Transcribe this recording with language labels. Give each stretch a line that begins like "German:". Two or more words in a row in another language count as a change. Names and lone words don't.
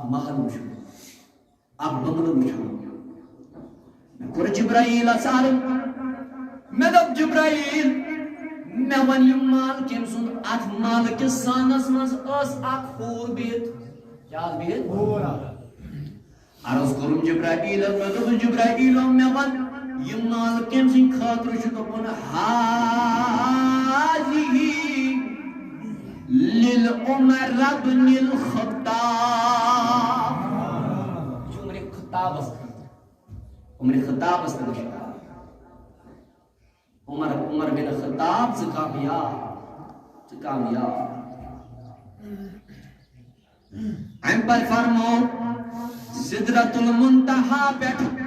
Kashmiri: محل وٕچھُم اکھ بنگلہٕ وٕچھُم مےٚ کوٚر جبرائیٖلس عرض مےٚ دوٚپ جبرائیٖل مےٚ وَن یہِ محل کٔمۍ سُنٛد اتھ محلہٕ کِس سانس منٛز ٲس اکھ ہوٗر بِہِتھ کیٛاہ ٲس بِہِتھ عرض کوٚرُم جبرائیٖلس مےٚ دوٚپُس جبرائیٖلو مےٚ وَن یہِ محل کٔمۍ سٕنٛدِ خٲطرٕ چھُ دوٚپُن
Arabic: ہاذِہی لِلعمر بن الخطاب
Kashmiri: یہِ چھُ عمرِ خطابس خٲطرٕ عمرِ خطابس خٲطرٕ عمر بن خطاب ژٕ کامیاب اَمہِ پتہٕ فرمو سدرۃ المنتہا پٮ۪ٹھ